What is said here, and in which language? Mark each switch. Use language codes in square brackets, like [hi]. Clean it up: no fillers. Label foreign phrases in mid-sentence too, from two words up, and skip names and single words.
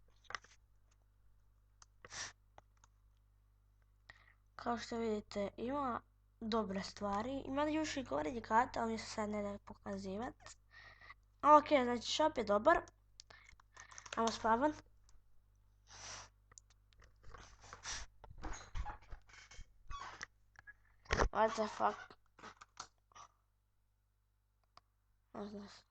[hr] Kao što vidite, ima dobre stvari. Ima još i gore dikata, ali mi se sad ne da pokazivat. Ok, znači shop je dobar. Ajmo spavan. [en] What the fuck? [hr] Ne znam.